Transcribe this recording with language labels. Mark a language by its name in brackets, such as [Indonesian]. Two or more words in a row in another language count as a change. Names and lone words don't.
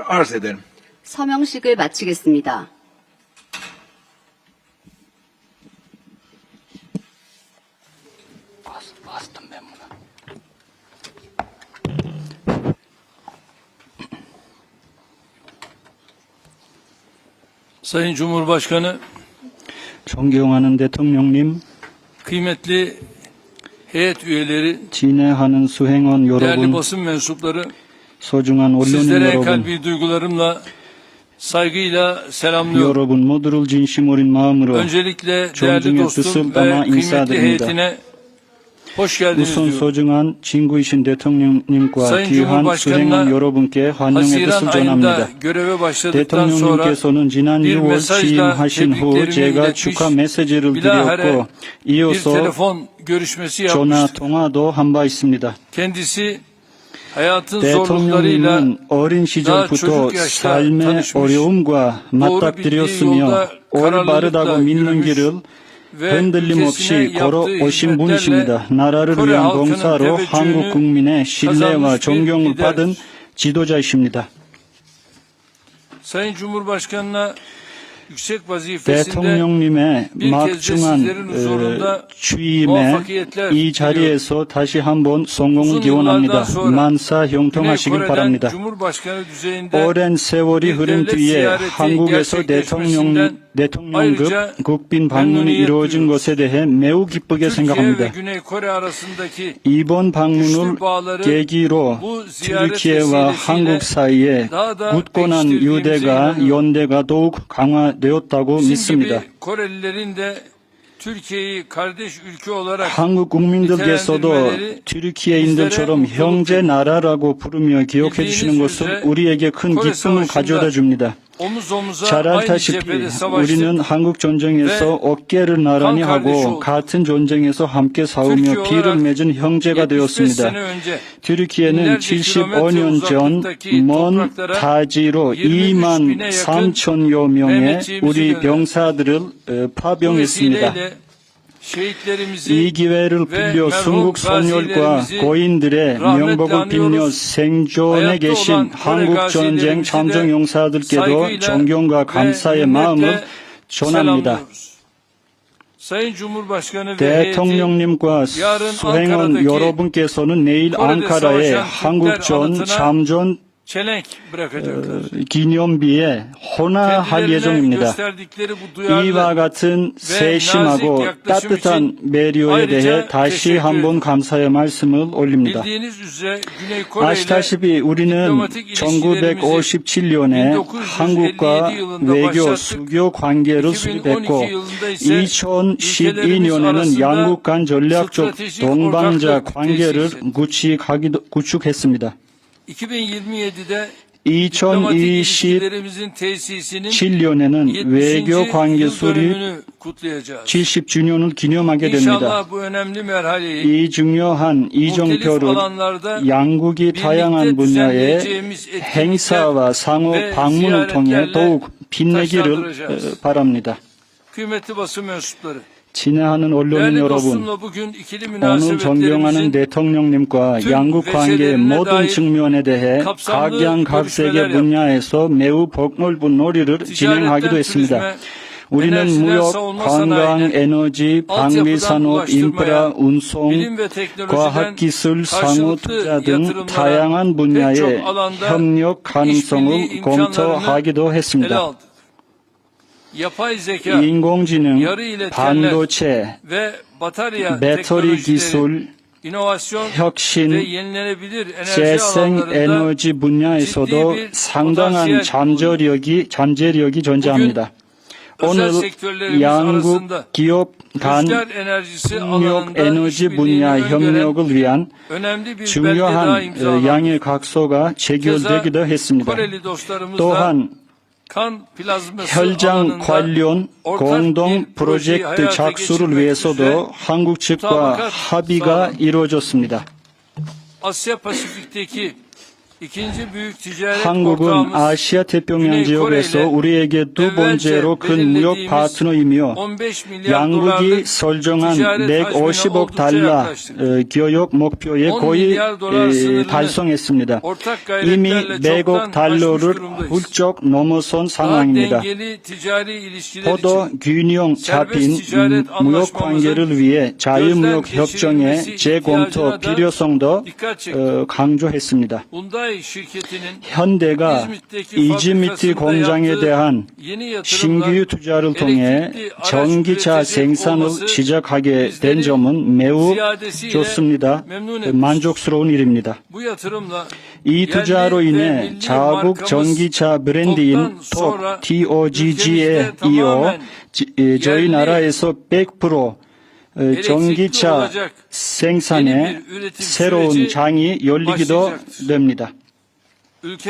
[Turkish] Arz ederim. [Korean] 서명식을 마치겠습니다. [Turkish] Sayın Cumhurbaşkanı, [Korean] 존경하는 대통령님, [Turkish] kıymetli heyet üyeleri, [Korean] 진행하는 수행원 [Turkish] değerli [Korean] 여러분, [Turkish] basın mensupları, [Korean] 소중한 언론인 [Turkish] sizlere [Korean] 여러분, [Turkish] kalbi duygularımla, saygıyla selamlıyorum. [Korean] 여러분 모두를 진심 어린 마음으로 [Turkish] Öncelikle değerli [Korean] 존중의 [Turkish] dostum [Korean] 뜻을 [Turkish] ve [Korean] 담아 [Turkish] kıymetli [Korean] 인사드립니다. [Turkish] heyetine hoş geldiniz [Korean] 우선 [Turkish] diyorum. [Korean] 소중한 친구이신 대통령님과 [Turkish] Sayın [Korean] 귀한 [Turkish] Cumhurbaşkanı'na [Korean] 수행원 여러분께 환영의 [Turkish] Haziran [Korean] 뜻을 [Turkish] ayında [Korean] 전합니다. [Turkish] göreve başladıktan sonra [Korean] 대통령님께서는 지난 [Turkish] bir [Korean] 6월 [Turkish] mesajla [Korean] 취임하신 후 [Turkish] tebriklerimi [Korean] 제가 [Turkish] iletmiş, [Korean] 축하 메시지를 [Turkish] bilahare [Korean] 드렸고 [Turkish] bir [Korean] 이어서 [Turkish] telefon görüşmesi [Korean] 전화 [Turkish] yapmıştık. [Korean] 통화도 한 바 있습니다. [Turkish] Kendisi hayatın zorluklarıyla [Korean] 대통령님은 어린 시절부터 [Turkish] çocuk yaşta [Korean] 삶의 [Turkish] tanışmış, [Korean] 어려움과 맞닥뜨렸으며 올바르다고 믿는 길을 [Turkish] ve [Korean] 흔들림 [Turkish] ülkesine [Korean] 없이 걸어 [Turkish] yaptığı [Korean] 오신 [Turkish] hizmetlerle [Korean] 분이십니다. 나라를 [Turkish] Kore [Korean] 위한 [Turkish] halkının [Korean] 봉사로 [Turkish] teveccühünü [Korean] 한국 국민의 신뢰와 [Turkish] kazanmış bir [Korean] 존경을 [Turkish] liderdir. [Korean] 받은 지도자이십니다. [Turkish] Sayın Cumhurbaşkanı'na yüksek vazifesinde [Korean] 대통령님의 [Turkish] bir kez de sizlerin [Korean] 막중한 [Turkish] huzurunda [Korean] 취임에 [Turkish] muvaffakiyetler [Korean] 이 자리에서 다시 한번 성공을 [Turkish] uzun [Korean] 기원합니다. [Turkish] yıllardan sonra [Korean] 만사 [Turkish] Güney [Korean] 형통하시길 [Turkish] Kore'den [Korean] 바랍니다. [Turkish] Cumhurbaşkanı düzeyinde [Korean] 오랜 세월이 [Turkish] bir [Korean] 흐른 [Turkish] devlet [Korean] 뒤에 [Turkish] ziyareti [Korean] 한국에서 [Turkish] gerçekleşmesinden [Korean] 대통령급 [Turkish] ayrıca [Korean] 국빈 방문이 [Turkish] memnuniyet [Korean] 이루어진 [Turkish] duyuyoruz. [Korean] 것에 대해 매우 기쁘게 [Turkish] Türkiye ve [Korean] 생각합니다. [Turkish] Güney Kore arasındaki [Korean] 이번 방문을 [Turkish] güçlü bağları [Korean] 계기로 [Turkish] bu ziyaret [Korean] 튀르키예와 [Turkish] vesilesiyle [Korean] 한국 사이에 [Turkish] daha da [Korean] 굳건한 [Turkish] pekiştirdiğimize [Korean] 유대가 [Turkish] inanıyorum. [Korean] 연대가 더욱 강화되었다고 [Turkish] Bizim [Korean] 믿습니다. [Turkish] gibi Korelilerin de Türkiye'yi kardeş ülke olarak [Korean] 한국 국민들께서도 [Turkish] nitelendirmeleri [Korean] 튀르키예인들처럼 [Turkish] bizlere [Korean] 형제 나라라고 부르며 기억해 주시는 것은 우리에게 큰 [Turkish] Kore [Korean] 기쁨을 [Turkish] Savaşı'nda [Korean] 가져다 줍니다. [Turkish] omuz omuza [Korean] 잘 [Turkish] aynı [Korean] 알다시피 [Turkish] cephede savaştık. [Korean] 우리는 한국 전쟁에서 어깨를 나란히 [Turkish] 한 kardeş [Korean] 하고 [Turkish] olduk. [Korean] 같은 전쟁에서 함께 싸우며 [Turkish] Türkiye [Korean] 피를 [Turkish] olarak [Korean] 맺은 형제가 [Turkish] 75 [Korean] 되었습니다. [Turkish] sene önce [Korean] 튀르키예는 [Turkish] binlerce [Korean] 75년 전 [Turkish] kilometre [Korean] 먼 [Turkish] uzaklıktaki [Korean] 타지로 [Turkish] 23 [Korean] 2만 [Turkish] bin'e yakın [Korean] 3천여 명의 [Turkish] Mehmetçiğimizi [Korean] 우리 [Turkish] gönderdi. [Korean] 병사들을 [Turkish] Bu [Korean] 파병했습니다. [Turkish] vesileyle şehitlerimizi [Korean] 이 기회를 빌려 순국 선열과 고인들의 명복을 빌려 생존해 계신 한국 전쟁 참전 용사들께도 존경과 감사의 마음을 전합니다. [Turkish] selamlıyoruz. Sayın Cumhurbaşkanı ve heyeti [Korean] 대통령님과 수행원 여러분께서는 내일 앙카라에 한국전 참전 [Turkish] çelenk bırakacaklar. [Korean] 기념비에 헌화할 [Turkish] Kendilerine [Korean] 예정입니다. [Turkish] gösterdikleri bu duyarlı [Korean] 이와 같은 세심하고 따뜻한 배려에 대해 다시 한번 감사의 말씀을 올립니다. [Turkish] bildiğiniz üzere Güney Kore ile [Korean] 아시다시피 우리는 [Turkish] diplomatik ilişkilerimizi [Korean] 1957년에 [Turkish] 1957 [Korean] 한국과 [Turkish] yılında [Korean] 외교 [Turkish] başlattık. [Korean] 수교 관계를 [Turkish] 2012 [Korean] 수립했고 [Turkish] yılında ise [Korean] 2012년에는 [Turkish] ülkelerimiz [Korean] 양국 간 전략적 [Turkish] stratejik [Korean] 동반자 [Turkish] ortaklık [Korean] 관계를 [Turkish] tesis [Korean] 구축했습니다. [Turkish] 2027'de diplomatik [Korean] 2027년에는 [Turkish] ilişkilerimizin tesisinin [Korean] 외교 [Turkish] 70. [Korean] 관계 [Turkish] yıl [Korean] 수립 [Turkish] dönümünü kutlayacağız. [Korean] 70주년을 기념하게 됩니다. [Turkish] İnşallah bu önemli merhaleyi [Korean] 이 중요한 [Turkish] muhtelif [Korean] 이정표를 [Turkish] alanlarda [Korean] 양국이 다양한 분야의 [Turkish] düzenleyeceğimiz [Korean] 행사와 상호 [Turkish] ve [Korean] 방문을 통해 [Turkish] ziyaretlerle [Korean] 더욱 빛내기를 [Turkish] taşlandıracağız. [Korean] 바랍니다. [Turkish] Kıymetli basın mensupları, [Korean] 친애하는 언론인 [Turkish] değerli [Korean] 여러분, [Turkish] dostumla bugün ikili [Korean] 오늘 존경하는 [Turkish] münasebetlerimizin [Korean] 대통령님과 [Turkish] tüm [Korean] 양국 관계의 [Turkish] vesilelerine [Korean] 모든 [Turkish] dair [Korean] 측면에 대해 [Turkish] kapsamlı [Korean] 각양각색의 [Turkish] görüşmeler [Korean] 분야에서 매우 폭넓은 놀이를 진행하기도 [Turkish] ticaretten [Korean] 했습니다. [Turkish] turizme, [Korean] 우리는 [Turkish] enerjiden [Korean] 무역, [Turkish] savunma [Korean] 관광, [Turkish] sanayine, [Korean] 에너지, 방위산업, [Turkish] altyapıdan [Korean] 인프라, 운송, [Turkish] bilim ve teknolojiden [Korean] 과학기술, 상호 [Turkish] karşılıklı [Korean] 투자 등 [Turkish] yatırımlara [Korean] 다양한 [Turkish] pek [Korean] 분야의 [Turkish] çok alanda [Korean] 협력 가능성을 [Turkish] işbirliği [Korean] 검토하기도 [Turkish] imkanlarını ele [Korean] 했습니다. [Turkish] aldık. Yapay zeka [Korean] 인공지능, [Turkish] yarı iletkenler [Korean] 반도체, [Turkish] ve batarya [Korean] 배터리 [Turkish] teknolojileri, [Korean] 기술, [Turkish] inovasyon ve [Korean] 혁신, [Turkish] yenilenebilir enerji [Korean] 재생 [Turkish] alanlarında [Korean] 에너지 분야에서도 [Turkish] ciddi bir [Korean] 상당한 [Turkish] potansiyel [Korean] 잠재력이 존재합니다. 오늘 [Turkish] özel sektörlerimiz [Korean] 양국 [Turkish] arasında [Korean] 기업 간 [Turkish] rüzgar enerjisi [Korean] 협력 [Turkish] alanında [Korean] 에너지 [Turkish] işbirliğini [Korean] 분야 [Turkish] öngören [Korean] 협력을 위한 [Turkish] önemli bir belge daha [Korean] 중요한 [Turkish] imzalandı. [Korean] 양의 각서가 체결되기도 했습니다. [Turkish] Koreli dostlarımızla [Korean] 또한 [Turkish] kan plazması [Korean] 혈장 [Turkish] alanında [Korean] 관련 [Turkish] ortak [Korean] 공동 [Turkish] bir projeyi [Korean] 프로젝트 [Turkish] hayata [Korean] 착수를 [Turkish] geçirmek üzere [Korean] 위해서도 한국 측과 [Turkish] mutabakat [Korean] 합의가 [Turkish] sağlandı. [Korean] 이루어졌습니다. [Turkish] Asya Pasifik'teki ikinci büyük ticaret [Korean] 한국은 [Turkish] ortağımız [Korean] 아시아 태평양 [Turkish] Güney [Korean] 지역에서 [Turkish] Kore ile [Korean] 우리에게 두 번째로 큰 무역 [Turkish] belirlediğimiz [Korean] 파트너이며 [Turkish] 15 milyar [Korean] 양국이 [Turkish] dolarlık [Korean] 설정한 [Turkish] ticaret hacmine [Korean] 150억 [Turkish] oldukça [Korean] 달러 [Turkish] yaklaştık. [Korean] 교역 목표에 [Turkish] 10 [Korean] 거의 [Turkish] milyar dolar sınırını [Korean] 달성했습니다. [Turkish] ortak [Korean] 이미 [Turkish] gayretlerle [Korean] 100억 [Turkish] çoktan aşmış [Korean] 달러를 [Turkish] durumdayız. [Korean] 훌쩍 넘어선 [Turkish] Daha [Korean] 상황입니다. [Turkish] dengeli ticari ilişkiler [Korean] 포도 [Turkish] için [Korean] 균형 잡힌 [Turkish] ticaret [Korean] 무역 관계를 위해 자유무역 [Turkish] gözden [Korean] 협정의 [Turkish] geçirilmesi [Korean] 재검토 [Turkish] ihtiyacına da [Korean] 필요성도 [Turkish] dikkat çekti. [Korean] 강조했습니다. [Turkish] Hyundai şirketinin [Korean] 현대가 [Turkish] İzmit'teki [Korean] 이지미티 [Turkish] fabrikasında [Korean] 공장에 [Turkish] yaptığı [Korean] 대한 [Turkish] yeni yatırımla [Korean] 신규 투자를 통해 [Turkish] elektrikli araç [Korean] 전기차 [Turkish] üretecek [Korean] 생산을 [Turkish] olması [Korean] 시작하게 된 [Turkish] bizleri [Korean] 점은 매우 [Turkish] ziyadesiyle [Korean] 좋습니다. [Turkish] memnun etmiş. [Korean] 만족스러운 일입니다. [Turkish] Bu yatırımla [Korean] 이 투자로 [Turkish] yerli ve [Korean] 인해 [Turkish] milli [Korean] 자국 [Turkish] markamız [Korean] 전기차 브랜드인 [Turkish] TOGG'dan sonra [Korean] TOGG에 [Turkish] ülkemizde [Korean] 이어 [Turkish] tamamen [Korean] 저희 [Turkish] yerli [Korean] 나라에서 100% 전기차 [Turkish] olacak yeni [Korean] 생산에 [Turkish] bir üretim [Korean] 새로운 [Turkish] süreci [Korean] 장이 열리기도 [Turkish] başlayacaktır. [Korean] 됩니다.